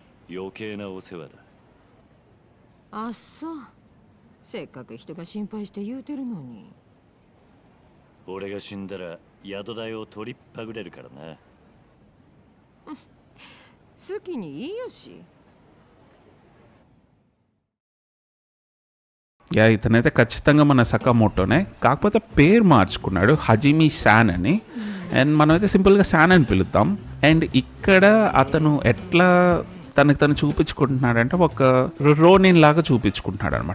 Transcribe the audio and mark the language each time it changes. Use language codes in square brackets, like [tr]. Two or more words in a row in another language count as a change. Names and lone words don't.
[ja] 余計なお世話だ。あっそう。せっかく人が心配して言うてるのに。俺が死んだら宿代を取りっぱぐれるからな。好きにいいよし。 [te] యా ఇతనైతే ఖచ్చితంగా మన సకామోటోనే, కాకపోతే పేరు మార్చుకున్నాడు హజిమి శాన్ అని. అండ్ మనమైతే సింపుల్గా శాన్ అని పిలుద్దాం. అండ్ ఇక్కడ అతను ఎట్లా తనకు తను చూపించుకుంటున్నాడంటే ఒక రోనిన్ లాగా చూపించుకుంటున్నాడు అనమాట.